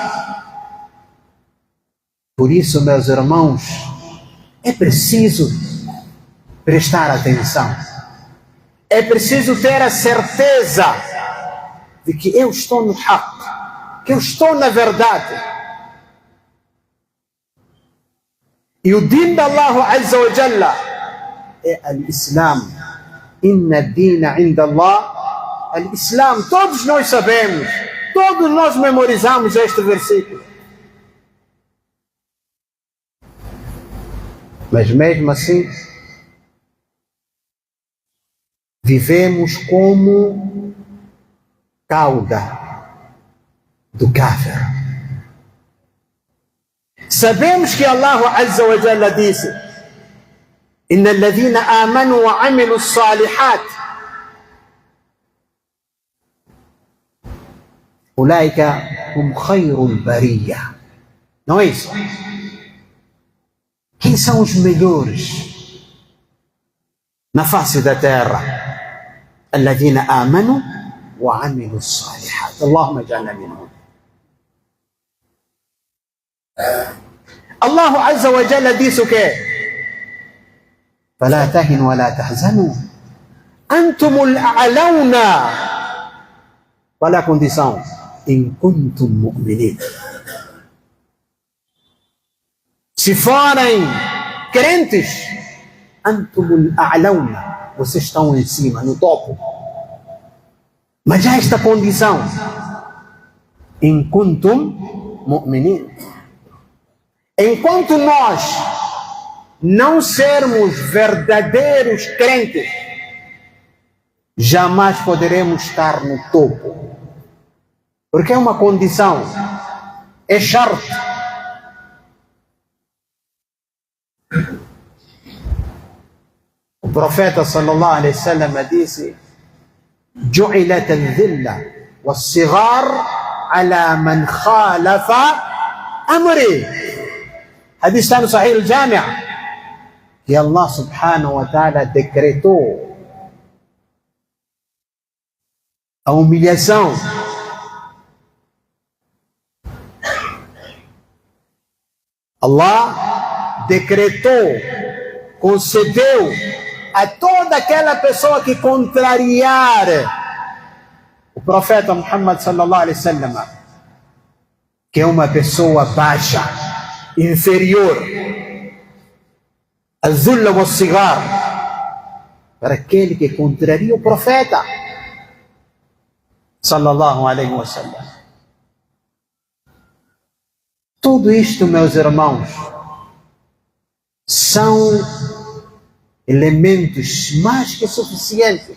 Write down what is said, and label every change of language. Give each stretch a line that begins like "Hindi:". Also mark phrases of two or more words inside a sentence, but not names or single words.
Portuguese: Por isso, meus irmãos, é preciso prestar atenção. É preciso ter a certeza de que eu estou no haqq, que eu estou na verdade. E o din de
Arabic: الله عز وجل
Portuguese: é al-Islam.
Arabic: إن الدين عند الله الإسلام.
Portuguese: Todos nós sabemos, todos nós memorizamos este versículo. Mas mesmo assim, vivemos como cauda do kafir. Sabemos que
Arabic: الله عز وجل
Portuguese: disse:
Arabic: إن الذين آمنوا وعملوا الصالحات أولئك هم خير البرية.
Portuguese: Não é isso? Quem são os melhores na face da terra?
Arabic: الذين آمنوا وعملوا الصالحات. اللهم اجعلنا منهم. الله عز وجل
Portuguese: disse o quê?
Arabic: فلا تهنوا ولا تحزنوا أنتم الأعلون.
Portuguese: Qual é a condição?
Arabic: إن كنتم مؤمنين.
Portuguese: Se forem crentes,
Arabic: أنتم الأعلون,
Portuguese: vocês estão em cima, no topo. Mas há esta condição:
Arabic: إن كنتم مؤمنين.
Portuguese: Enquanto nós não sermos verdadeiros crentes, jamais poderemos estar no topo. Porque é uma condição, é shart. O profeta
Arabic: صلى الله عليه وسلم
Portuguese: disse:
Arabic: جُعِلَتَ الذِّلَّةُ والصغار على من خالف أمري.
Portuguese: Hadith está no Sahih al-Jami', que
Arabic: الله سبحانه وتعالى
Portuguese: decretou a humilhação. Allah decretou, concedeu a toda aquela pessoa que contrariar o profeta Muhammad
Arabic: صلى الله عليه وسلم,
Portuguese: que é uma pessoa baixa, inferior,
Arabic: الذلة والصغار,
Portuguese: para aquele que contraria o profeta
Arabic: صلى الله عليه وسلم.
Portuguese: Tudo isto, meus irmãos, são elementos mais que suficientes.